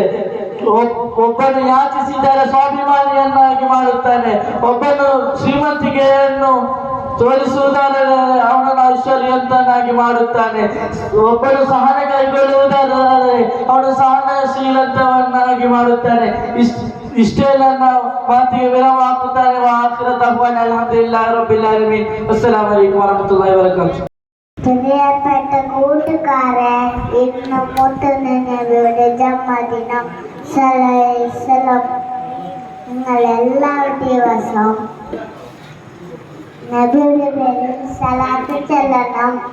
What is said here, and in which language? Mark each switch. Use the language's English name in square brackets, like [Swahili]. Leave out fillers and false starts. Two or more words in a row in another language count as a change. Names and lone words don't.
[Kannada] ಒಬ್ಬನು ಯಾಚಿಸಿದರೆ ಸ್ವಾಭಿಮಾನಿಯನ್ನಾಗಿ ಮಾಡುತ್ತಾನೆ, ಒಬ್ಬನು ಶ್ರೀಮಂತಿಕೆಯನ್ನು ತೋರಿಸುವುದಾದರೆ ಅವನನ್ನು ಐಶ್ವರ್ಯವಂತನಾಗಿ ಮಾಡುತ್ತಾನೆ, ಒಬ್ಬನು ಸಹನ ಕೈಗೊಳ್ಳುವುದಾದರೆ ಅವನು ಸಹನಶೀಲತವನ್ನಾಗಿ ಮಾಡುತ್ತಾನೆ. ಇಷ್ಟೇ ನನ್ನ ಮಾತಿಗೆ ವಿರಾಮ ಹಾಕುತ್ತಾನೆ. [Arabic] آخر دعوانا الحمد لله رب العالمين. السلام عليكم ورحمة الله وبركاته. [Malayalam] പ്രിയപ്പെട്ട കൂട്ടുകാരെ, ഇന്ന് മുത്തുനബിയുടെ ജന്മദിനം. നിങ്ങൾ എല്ലാ ദിവസവും നബിയുടെ പേരിൽ സലാത്ത് ചെല്ലണം.